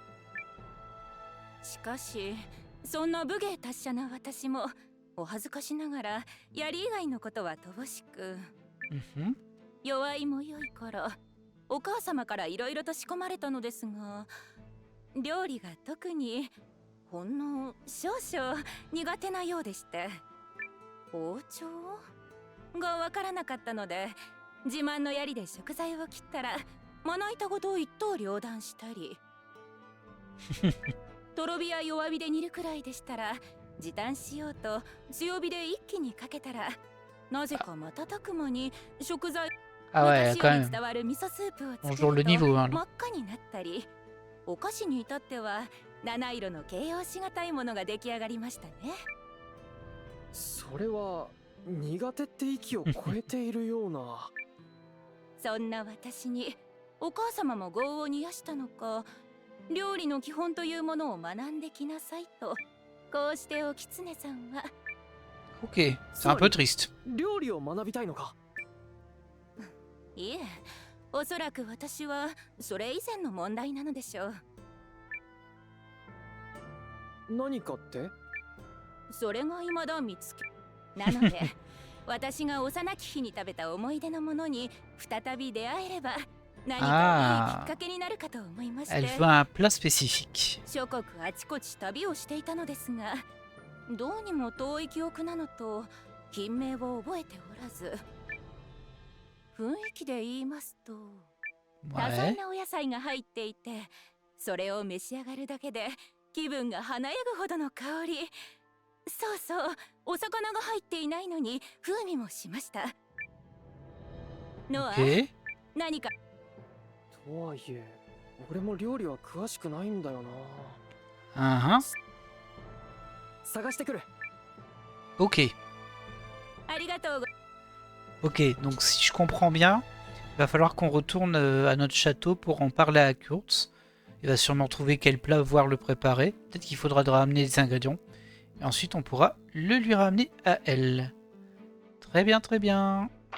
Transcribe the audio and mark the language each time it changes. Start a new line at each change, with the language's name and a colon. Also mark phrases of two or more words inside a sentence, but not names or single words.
Japanese: しかしそんな武芸達者な私もお恥ずかしながら槍以外のことは乏しく、弱いも良い頃お母様からいろいろと仕込まれたのですが、料理が特にほんの少々苦手なようでして、包丁がわからなかったので、自慢の槍で食材を切ったらまな板ごと一刀両断したりとろ火や弱火で煮るくらいでしたら時短しようと強火で一気にかけたら、なぜか瞬く間に食材
French: Ah ouais,
Japanese: 昔
French: quand
Japanese: より
French: même.
Japanese: 伝わる味噌スープを作
French: Bonjour
Japanese: る
French: le niveau.
Japanese: と
French: Hein.
Japanese: 真っ赤になったり、お菓子に至っては七色の形容しがたいものが出来上がりましたね。それは苦手って域を超えているような。そんな私にお母様も業を煮やしたのか、料理の基本というものを学んできなさいと、こうしてお狐さんは。
French: Ok, c'est un peu triste.
Japanese: 料理を学びたいのか？いえ、おそらく私はそれ以前の問題なのでしょう。何かって？それが未だ見つけなので私が幼き日に食べた思い出のものに再び出会えれば何かいいきっかけになるかと思いまして、
French: Elle veut un plat spécifique.
Japanese: 諸国あちこち旅をしていたのですが、どうにも遠い記憶なのと品名を覚えておらず、雰囲気で言いますと多 Ouais. 彩なお野菜が入っていて、それを召し上がるだけで気分が華やぐほどの香り。そうそう、お魚が入っていないのに風味もしました。ノア、 Ok. 何か。とはいえ、俺も料理は詳しくないんだよな。 Uh-huh. 探してくる。 Ok. ありがとうご。
French: Ok, donc si je comprends bien, il va falloir qu'on retourne à notre château pour en parler à Kurtz. Il va sûrement trouver quel plat voir le préparer. Peut-être qu'il faudra de ramener des ingrédients. Et ensuite, on pourra le lui ramener à elle. Très bien, très bien.